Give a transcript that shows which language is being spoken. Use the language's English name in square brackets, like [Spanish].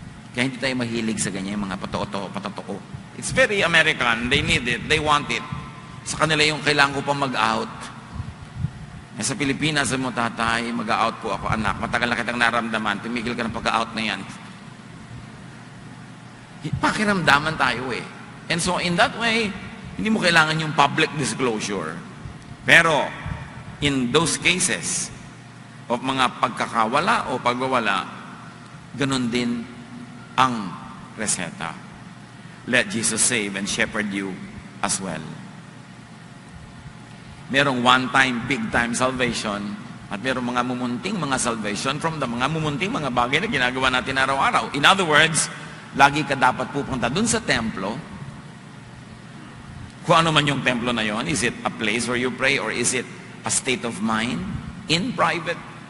[Filipino] Kaya hindi tayo mahilig sa ganyan, mga patotoo. [English] It's very American. They need it. They want it. [Filipino] Sa kanila yung kailangan ko pa mag-out. Sa Pilipinas, mo tatay, mag-out po ako, anak. Matagal na kitang naramdaman. Tumigil ka ng pag-out na yan. Pakiramdaman tayo eh. [English] And so in that way, [Filipino] hindi mo kailangan yung [English] public disclosure. [Filipino] Pero, [English] in those cases of [Filipino] mga pagkakawala o pagwawala, ganun din ang reseta. [English] Let Jesus save and shepherd you as well. [Filipino] Merong one-time, big-time salvation at merong mga mumunting mga salvation from the mga mumunting mga bagay na ginagawa natin araw-araw. [English] In other words, [Filipino] lagi ka dapat pupunta dun sa templo. Kung ano man yung templo na yon, [English] is it a place where you pray or is it a state of mind in private?